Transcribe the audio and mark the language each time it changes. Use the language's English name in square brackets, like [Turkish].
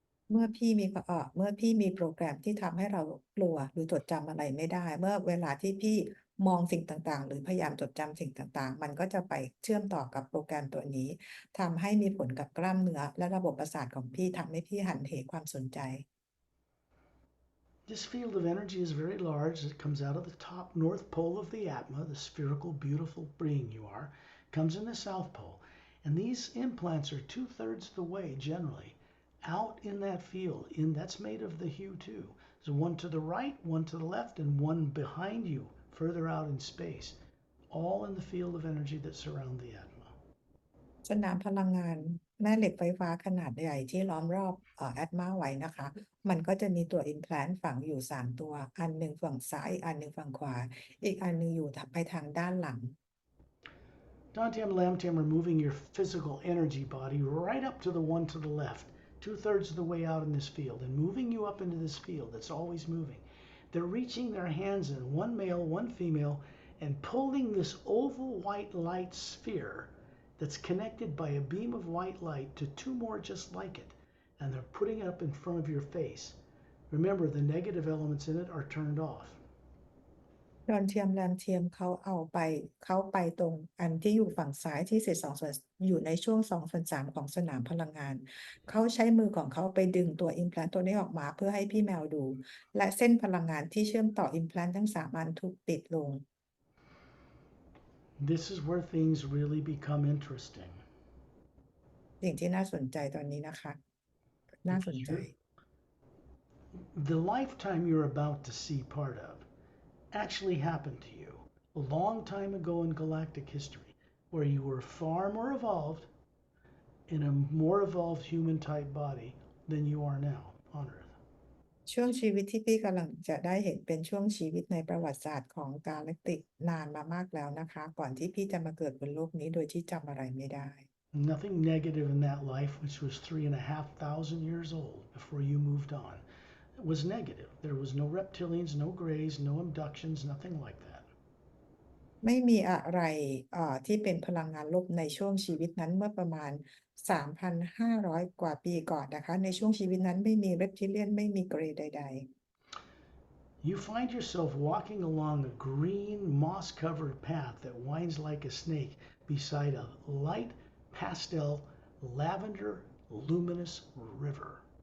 [Thai] เมื่อพี่มีโปรแกรมที่ทำให้เรากลัวหรือจดจำอะไรไม่ได้เมื่อเวลาที่พี่มองสิ่งต่างๆหรือพยายามจดจำสิ่งต่างๆมันก็จะไปเชื่อมต่อกับโปรแกรมตัวนี้ทำให้มีผลกับกล้ามเนื้อและระบบประสาทของพี่ทำให้พี่หันเหความสนใจ [English] This field of energy is very large. It comes out of the top north pole of the Atma, the spherical, beautiful being you are, comes in the south pole. And these implants are 2/3 the way generally out in that field. That's made of the hue too. So one to the right, one to the left, and one behind you, further out in space, all in the field of energy that surround the Atma. [Thai] สนามพลังงานแม่เหล็กไฟฟ้าขนาดใหญ่ที่ล้อมรอบแอตมาไว้นะคะมันก็จะมีตัว implant ฝังอยู่3ตัวอันหนึ่งฝั่งซ้ายอีกอันหนึ่งฝั่งขวาอีกอันหนึ่งอยู่ไปทางด้านหลัง [English] Dantiam Lamtiam are moving your physical energy body right up to the one to the left, 2/3 of the way out in this field, and moving you up into this field that's always moving. They're reaching their hands in, one male, one female, and pulling this oval white light sphere that's connected by a beam of white light to two more just like it. And they're putting it up in front of your face. Remember, the negative elements in it are turned off. [Thai] ดอนเทียมแรมเทียมเขาไปตรงอันที่อยู่ฝั่งซ้ายที่เศษอยู่ในช่วง2/3ของสนามพลังงานเขาใช้มือของเขาไปดึงตัว implant ตัวนี้ออกมาเพื่อให้พี่แมวดูและเส้นพลังงานที่เชื่อมต่อ implant ทั้ง3อันถูกปิดลง [English] This is where things really become interesting. [Thai] สิ่งที่น่าสนใจตอนนี้นะคะน่าสนใจ [English] The lifetime you're about to see part of actually happened to you a long time ago in galactic history, where you were far more evolved in a more evolved human type body than you are now on Earth. [Thai] ช่วงชีวิตที่พี่กำลังจะได้เห็นเป็นช่วงชีวิตในประวัติศาสตร์ของกาแล็กติกนานมามากแล้วนะคะก่อนที่พี่จะมาเกิดบนโลกนี้โดยที่จำอะไรไม่ได้ [English] Nothing negative in that life, which was 3,500 years old before you moved on. It was negative. There was no reptilians, no grays, no abductions, nothing like that. [Thai] ไม่มีอะไรที่เป็นพลังงานลบในช่วงชีวิตนั้นเมื่อประมาณ 3,500 กว่าปีก่อนนะคะในช่วงชีวิตนั้นไม่มี reptilian ไม่มีเกรย์ใดๆ [English] You find yourself walking along a green, moss covered path that winds like a snake beside a light pastel lavender luminous river.